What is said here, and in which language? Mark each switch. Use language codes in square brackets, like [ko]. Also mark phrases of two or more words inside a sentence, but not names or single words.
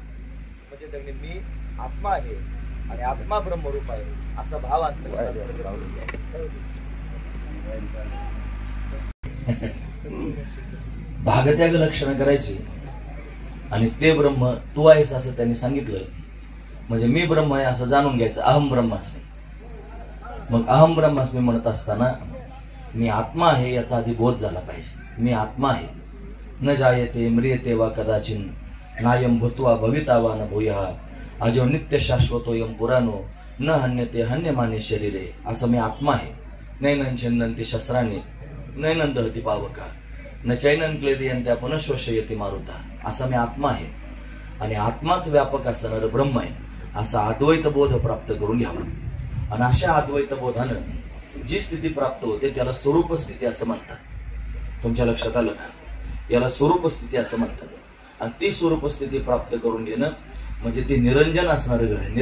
[mr] म्हणजे त्यांनी मी आत्मा आहे आणि आत्मा ब्रह्मरूप आहे असा भाव भागत्याग लक्षणं करायची आणि ते ब्रह्म तू आहेस असं त्यांनी सांगितलं. म्हणजे मी ब्रह्म आहे असं जाणून घ्यायचं. [sa] अहम ब्रह्मास्मी. [mr] मग [sa] अहम ब्रह्मास्मी [mr] म्हणत असताना मी आत्मा आहे याचा आधी बोध झाला पाहिजे. मी आत्मा आहे. [sa] न जायते म्रियते वा कदाचिन नायम भूत्वा भविता वा न भूयः अजो नित्य शाश्वतोयम पुराणो न हन्यते हन्यमाने शरीरे. [mr] असं मी आत्मा आहे. [sa] नैनं छंदन्ति शस्त्राने नैनं दहति पावका न चैनं क्लेदयन्त्या पुनश्वशयति मारुता. [mr] असं मी आत्मा आहे आणि आत्माच व्यापक असणार ब्रह्म आहे असा अद्वैत बोध प्राप्त करून घ्यावा. आणि अशा अद्वैत बोधानं जी स्थिती प्राप्त होते त्याला स्वरूप स्थिती असं म्हणतात. तुमच्या लक्षात आलं ना, याला स्वरूप स्थिती असं म्हणतात. आणि ती स्वरूप स्थिती प्राप्त करून घेणं म्हणजे ते निरंजन असणारं घर आहे.